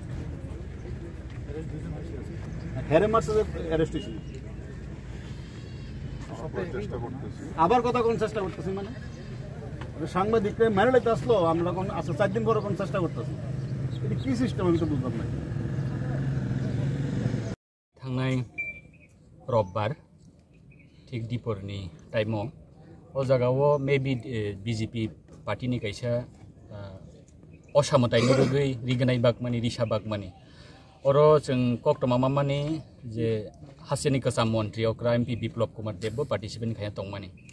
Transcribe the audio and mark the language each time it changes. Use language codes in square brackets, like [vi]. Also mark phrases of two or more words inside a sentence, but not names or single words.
[bn] হেরে মাসে অ্যারেস্ট হয়েছিল আবার কথা কোন চেষ্টা করতেছি মানে সাংবাদিকরা মেরে লাইতে আসলো আমরা কোন আসলে 4 দিন পরে কোন চেষ্টা করতেছি এটা কি সিস্টেম আমি তো বুঝলাম না [trp] थांनाय रबबार ठीक दिपरनि टाइमाव ओ जागायाव मेबी बीजेपी पार्टीनि कायसा असामतायनि रुगै रिगनाय बागमानि रिसा बागमानि अरो जों कक्टमा मामानि जे हासिनि कसा मन्त्रि अक्रा एमपि बिप्लब कुमार देबबो पार्टिसिपेट खाया तंमानि